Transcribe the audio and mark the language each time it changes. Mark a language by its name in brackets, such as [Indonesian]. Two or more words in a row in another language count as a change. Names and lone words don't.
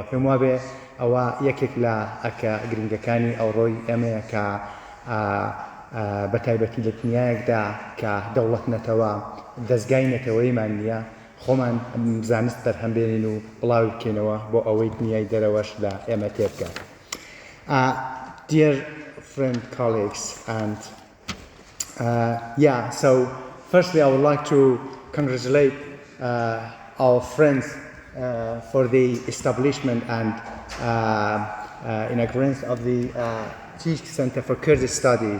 [Central Kurdish] پێم وابێ ئەوە یەکێک لە ئەکە گرنگەکانی ئەوڕۆی ئەمەیە کە بە تایبەتی لە دنیایەکدا کە دەوڵەت نەتەوە دەستگای نەتەوەیمان نییە، خۆمان زانست بەرهەم بێنین و بڵاوی بکەینەوە بۆ ئەوەی دنیای دەرەوەش لە ئێمە تێبگات. [English] Dear friend, colleagues, and so firstly I would like to congratulate our friends for the establishment and inaugurance of the TISHK Center for Kurdish Studies.